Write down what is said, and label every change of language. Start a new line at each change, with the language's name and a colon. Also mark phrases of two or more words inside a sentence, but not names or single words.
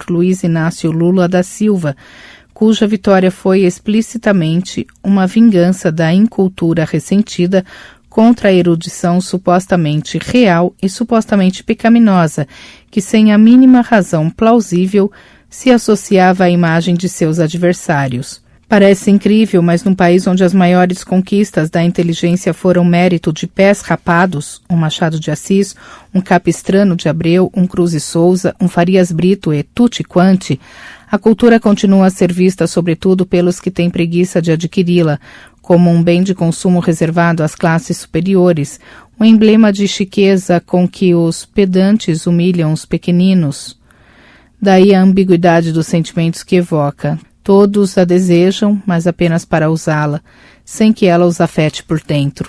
Portuguese: Luiz Inácio Lula da Silva, cuja vitória foi explicitamente uma vingança da incultura ressentida contra a erudição supostamente real e supostamente pecaminosa, que sem a mínima razão plausível se associava à imagem de seus adversários. Parece incrível, mas num país onde as maiores conquistas da inteligência foram mérito de pés rapados, um Machado de Assis, um Capistrano de Abreu, um Cruz e Souza, um Farias Brito e
Italian: tutti quanti,
Portuguese: a cultura continua a ser vista sobretudo pelos que têm preguiça de adquiri-la, como um bem de consumo reservado às classes superiores, um emblema de chiqueza com que os pedantes humilham os pequeninos. Daí a ambiguidade dos sentimentos que evoca. Todos a desejam, mas apenas para usá-la, sem que ela os afete por dentro.